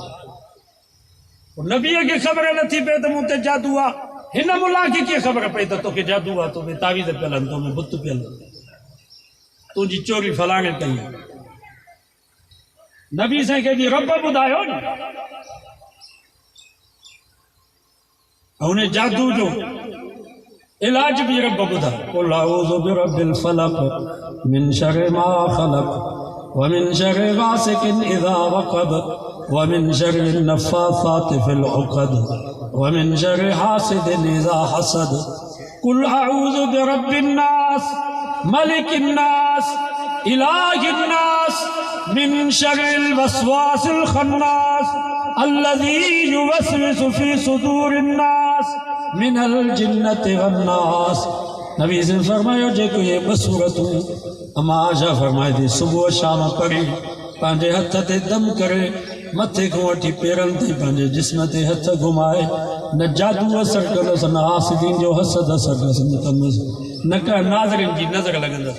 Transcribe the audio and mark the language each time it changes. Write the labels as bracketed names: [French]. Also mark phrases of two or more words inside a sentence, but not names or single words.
[Sindhi] नबीअ खे ख़बर नथी पए त मूं ते जादू आहे, हिन मुला खे कीअं ख़बर पई त तोखे जादू आहे, तोखे तावीज़ पियल आहिनि, तोखे बुत पियल, तुंहिंजी चोरी फलाणे कई। नबी साईं खे बि रब ॿुधायो न, हुन जादू जो इलाज भी रब ॿुधायो। [Arabic] قل أعوذ برب الفلق من شر ما خلق ومن شر غاسق إذا وقب ومن شر النفاثات في العقد ومن شر حاسد إذا حسد. قل أعوذ برب الناس ملك الناس إله الناس من شر الوسواس الخناس الذي يوسوس في صدور الناس من الجنة والناس. [Sindhi] नबी से फरमायो जेको ये बसूरतूं अमा आशा फरमाए थी सुबह शाम पढ़ी पंहिंजे हथ ते दम करे मथे खां वठी पेरनि ताईं पंहिंजे जिस्म ते हथ घुमाए, न जादू असर कंदसि, न हासिदीन जो हसद असर कंदसि, न का नाज़रिन जी नज़र लॻंदसि।